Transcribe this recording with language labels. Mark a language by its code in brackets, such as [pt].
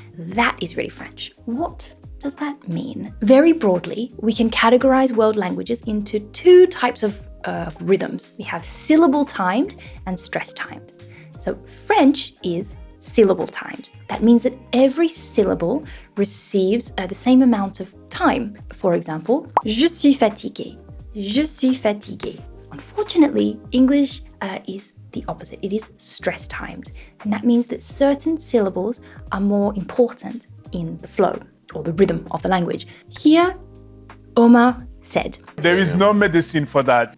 [en] That is really French. What does that mean? Very broadly, we can categorize world languages into two types of rhythms. We have syllable timed and stress timed. So French is syllable timed. That means that every syllable receives the same amount of time. For example, [fr] je suis fatigué. Je suis fatigué. [en] Unfortunately, English is the opposite. It is stress timed. And that means that certain syllables are more important in the flow or the rhythm of the language. Here, Omar said, There is no medicine for that.